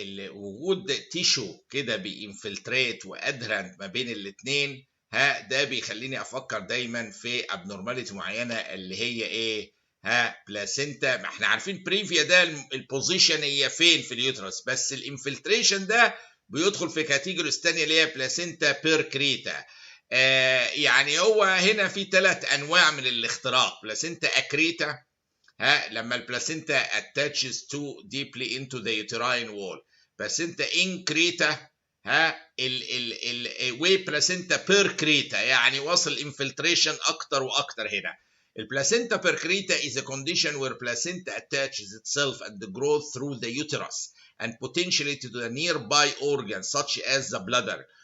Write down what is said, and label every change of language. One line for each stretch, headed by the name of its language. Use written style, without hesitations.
Arabic: وجود تيشو كده بينفلتريت وادهرنت ما بين الاثنين، ده بيخليني افكر دايما في ابنورماليتي معينه اللي هي ايه؟ بلاسينتا. ما احنا عارفين بريفيا ده البوزيشن هي فين في اليوترس، بس الانفلتريشن ده بيدخل في كاتيجوريز ثانيه اللي هي بلاسينتا بيركريتا. يعني هو هنا في 3 انواع من الاختراق. بلاسينتا اكريتا لما البلاسينتا
English: attaches too deeply into the uterine wall.
Arabic: بلاسينتا increta ال وبلاسينتا percreta يعني وصل infiltration اكتر واكتر. هنا
English: البلاسينتا percreta is a condition where placenta attaches itself and grows through the uterus and potentially to the nearby organs such as the bladder.